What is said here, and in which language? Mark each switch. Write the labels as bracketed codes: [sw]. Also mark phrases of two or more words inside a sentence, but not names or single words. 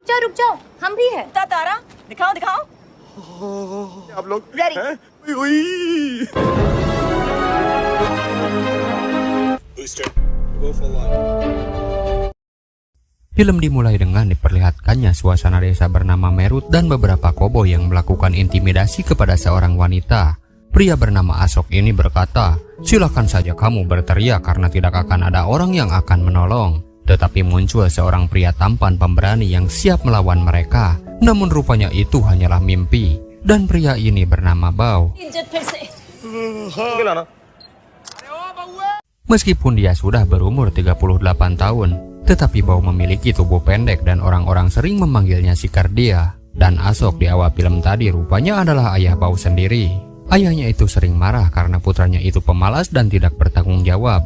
[hi] रुक जाओ, हम भी है। तारा दिखाओ दिखाओ। आप लोग Ready. हैं? उई, [en] Booster, go for life. [id] Film dimulai dengan diperlihatkannya suasana desa bernama Merut dan beberapa koboi yang melakukan intimidasi kepada seorang wanita. Pria bernama Ashok ini berkata, "Silakan saja kamu berteriak karena tidak akan ada orang yang akan menolong." Tetapi muncul seorang pria tampan pemberani yang siap melawan mereka. Namun rupanya itu hanyalah mimpi. Dan pria ini bernama Bao. [hi] इज्जत फिर से। [id] Meskipun dia sudah berumur 38 tahun, tetapi Bao memiliki tubuh pendek dan orang-orang sering memanggilnya si Kardia. Dan Ashok di awal film tadi rupanya adalah ayah Bao sendiri. Ayahnya itu sering marah karena putranya itu pemalas dan tidak bertanggung jawab.